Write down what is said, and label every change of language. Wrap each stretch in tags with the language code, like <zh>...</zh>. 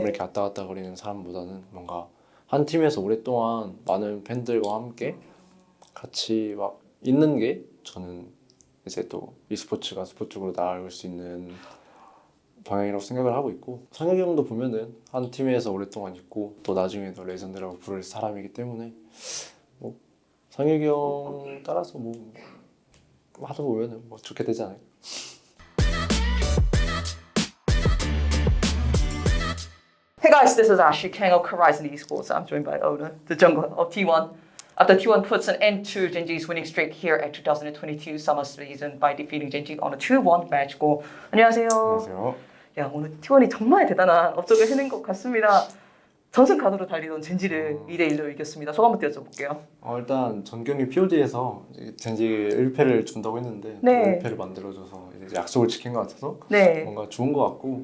<ko>이렇게 왔다 갔다 거리는 사람보다는 뭔가 한 팀에서 오랫동안 많은 팬들과 함께 같이 막 있는 게 저는 이제 또 e스포츠가 스포츠로 나아갈 수 있는 방향이라고 생각을 하고 있고, 상혁이 형도 보면은 한 팀에서 오랫동안 있고 또 나중에도 레전드라고 부를 사람이기 때문에 뭐 상혁이 형 따라서 뭐 하다 보면은 뭐 좋게 되지 않을까.</ko> <en>Hey guys, this is Ashley Kang of Horizon Esports. I'm joined by Oda, the jungle of T1. After T1 puts an end to Gen.G's winning streak here at 2022 summer season by defeating Gen.G on a 2-1 match goal.</en> <ko>안녕하세요. 안녕하세요. 야, 오늘 T1이 정말 대단한 업적을 해낸 것 같습니다. 전승간으로 달리던 젠지를 2대1로 이겼습니다. 소감 한번 띄워줘볼게요. 일단 전 경기 POG에서 젠지 1패를 준다고 했는데 네. 또 1패를 만들어줘서 이제 약속을 지킨 것 같아서 네. 뭔가 좋은 것 같고,</ko>